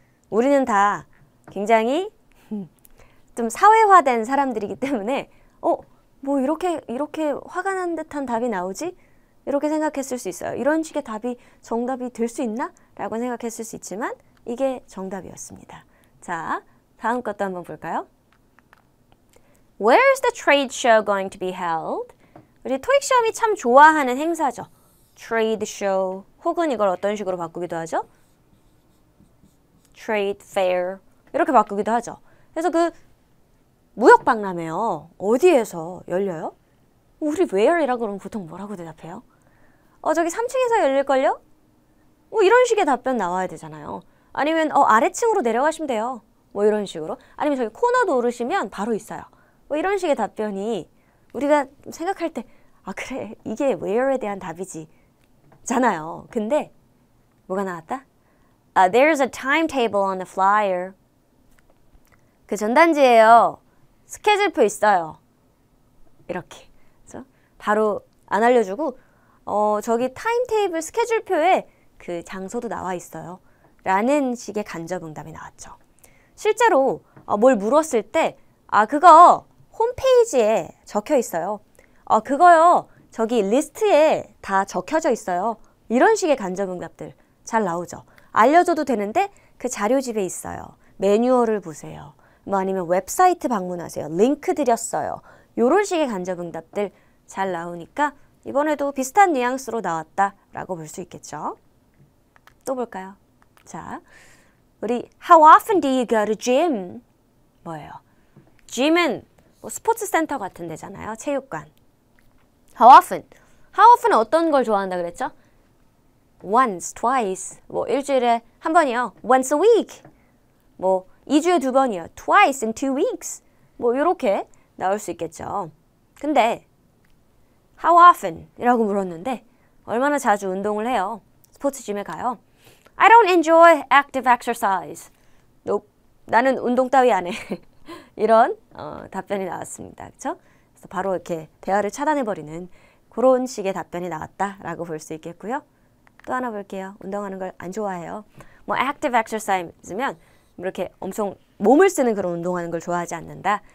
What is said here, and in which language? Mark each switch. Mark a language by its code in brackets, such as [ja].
[ko] 우리는 다 굉장히 좀 사회화된 사람들이기 때문에 뭐 이렇게 화가 난 듯한 답이 나오지? 이렇게 생각했을 수 있어요. 이런 식의 답이 정답이 될 수 있나? 라고 생각했을 수 있지만 이게 정답이었습니다. 자, 다음 것도 한번 볼까요? [en] Where is the trade show going to be held? [ko] 우리 토익 시험이 참 좋아하는 행사죠. trade show 혹은 이걸 어떤 식으로 바꾸기도 하죠? trade fair 이렇게 바꾸기도 하죠. 그래서 그 무역박람회요. 어디에서 열려요? 우리 where이라고 그러면 보통 뭐라고 대답해요? 저기 3층에서 열릴걸요? 뭐 이런 식의 답변 나와야 되잖아요. 아니면 아래층으로 내려가시면 돼요. 뭐 이런 식으로. 아니면 저기 코너도 오르시면 바로 있어요. 뭐 이런 식의 답변이 우리가 생각할 때 그래 이게 where에 대한 답이지 잖아요. 근데 뭐가 나왔다? [en] There's a timetable on the flyer. [ko] 그 전단지에요. 스케줄표 있어요. 이렇게. 그래서 바로 안 알려주고 저기 타임테이블 스케줄표에 그 장소도 나와 있어요. 라는 식의 간접응답이 나왔죠. 실제로 뭘 물었을 때 그거 홈페이지에 적혀 있어요. 그거요. 저기 리스트에 다 적혀져 있어요. 이런 식의 간접응답들 잘 나오죠. 알려줘도 되는데 그 자료집에 있어요. 매뉴얼을 보세요. 뭐 아니면 웹사이트 방문하세요. 링크 드렸어요. 이런 식의 간접응답들 잘 나오니까 이번에도 비슷한 뉘앙스로 나왔다라고 볼 수 있겠죠. 또 볼까요? 자, 우리 [en] How often do you go to gym? [ko] 뭐예요? gym은 뭐 스포츠 센터 같은 데잖아요. 체육관. [en] How often? [ko] How often은 어떤 걸 좋아한다 그랬죠? [en] Once, twice, [ko] 뭐 일주일에 한 번이요. [en] Once a week. [ko] 뭐 2주에 2번이요. [en] Twice in 2 weeks. [ko] 뭐 이렇게 나올 수 있겠죠. 근데 [en] How often? [ko] 이라고 물었는데 얼마나 자주 운동을 해요? 스포츠짐에 가요? [en] I don't enjoy active exercise. [ko] Nope. 나는 운동 따위 안 해. 이런 답변이 나왔습니다. 그렇죠? 그래서 바로 이렇게 대화를 차단해버리는 그런 식의 답변이 나왔다라고 볼 수 있겠고요. 또 하나 볼게요. 운동하는 걸 안 좋아해요. 뭐 active exercise면 이렇게 엄청 몸을 쓰는 그런 운동하는 걸 좋아하지 않는다.